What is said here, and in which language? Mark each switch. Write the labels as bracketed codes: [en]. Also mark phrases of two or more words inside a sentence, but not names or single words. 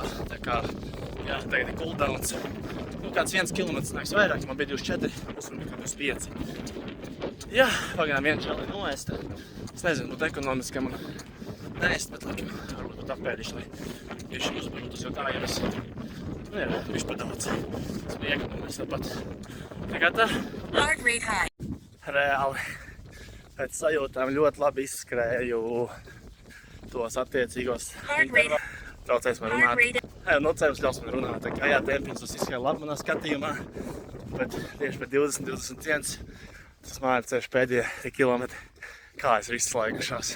[lv] Tā kā, jā, tagad ir cooldowns. Kāds 1 kilometrs nāks vairāk, man bija 24, pusam bija 25. Jā, pagaidām viens žēlē noēst. Es nezinu, būtu ekonomiski man neēst, bet laikam varbūt pat apēdīšu, lai tieši uzbarūtos, jo tā jau es, jā, bišķi pat daudz. Es biju ekonomiski tāpat. Tā kā tā. [en] Heart rate high. [lv] Reāli. Pēc sajūtām ļoti labi izskrēju tos attiecīgos intervālus. Traucēs man runāt. Nocēvums ļaus man runāt, tā kā jā, tempiņš tas izskatījā labi manā skatījumā, bet tieši pēc 20-21 tas mājas ceļš pēdējie kilometri, kājas ir izslēgušās.